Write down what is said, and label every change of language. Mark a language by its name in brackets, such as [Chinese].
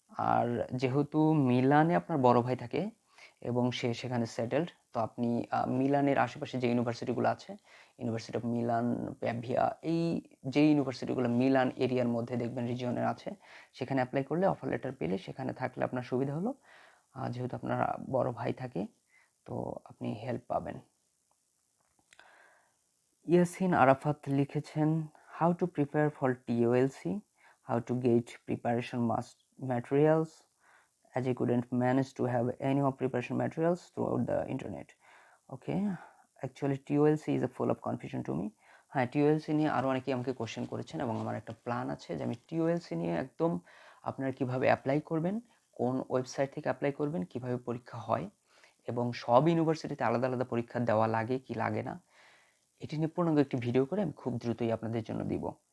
[Bangla] আর যেহেতু মিলানে আপনার বড় ভাই থাকে এবং সে সেখানে সেটেলড, তো আপনি মিলানের আশেপাশে যে ইউনিভার্সিটিগুলো আছে, ইউনিভার্সিটি অফ মিলান, প্যাভিয়া, এই যে ইউনিভার্সিটিগুলো মিলান এরিয়ার মধ্যে দেখবেন রিজিয়নের আছে, সেখানে অ্যাপ্লাই করলে অফার লেটার পেলে সেখানে থাকলে আপনার সুবিধা হলো। যেহেতু আপনার বড় ভাই থাকে তো আপনি হেল্প পাবেন। [English] ইয়াসিন আরাফাত লিখেছেন how to prepare for TOLC, how to get preparation materials as I couldn't manage to have any of preparation materials throughout the internet. Okay, actually TOLC is a full of confusion to me. [Bangla] হ্যাঁ, টিওএলসি নিয়ে আরও অনেকেই আমাকে question করেছেন এবং আমার একটা plan আছে যে আমি টিওএলসি নিয়ে একদম আপনারা কিভাবে অ্যাপ্লাই করবেন, কোন ওয়েবসাইট থেকে অ্যাপ্লাই করবেন, কিভাবে পরীক্ষা হয় এবং সব ইউনিভার্সিটিতে আলাদা আলাদা পরীক্ষা দেওয়া লাগে কি লাগে না, এটি নিয়ে পূর্ণাঙ্গ একটি ভিডিও করে আমি খুব দ্রুতই আপনাদের জন্য দিব।